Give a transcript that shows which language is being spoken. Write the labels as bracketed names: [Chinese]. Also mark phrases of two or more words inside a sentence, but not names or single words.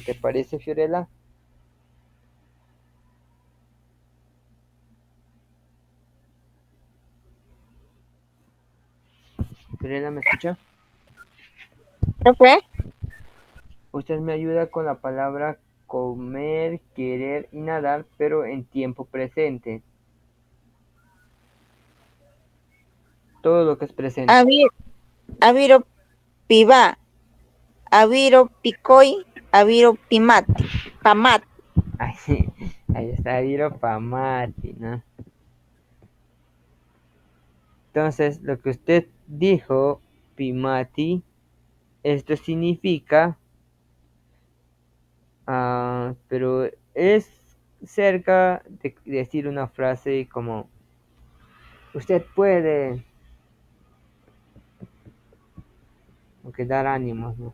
[Spanish] ¿Te parece, Fiorella? Fiorella, ¿me escucha? Profe. Usted me ayuda con la palabra comer, querer y nadar, pero en tiempo presente. Todo lo que es presente. [Asháninka] Aviro, aviro, piva. Aviro, picoy. Aviro, pimate. Pamate. [Spanish] Ahí, ahí está, [Asháninka] aviro pamati, [Spanish] ¿no? Entonces, lo que usted dijo, Pimati, esto significa, pero es cerca de decir una frase como, usted puede, aunque dar ánimos, ¿no?